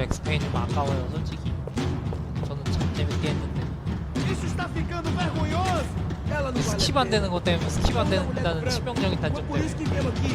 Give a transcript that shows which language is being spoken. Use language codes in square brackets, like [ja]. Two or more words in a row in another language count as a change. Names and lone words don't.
[ko] 되게 좀 아까워요, 솔직히. 저는 참 재밌게 했는데. [pt] Isso está ficando vergonhoso! Ela não vale a [ko] 스킵 안 [pt] pena. [ko] 되는 것 때문에 스킵 안 된다는 치명적인 [pt] Foi [ko] 단점 [pt] por isso [ko] 때문에. [pt] que viemos aqui.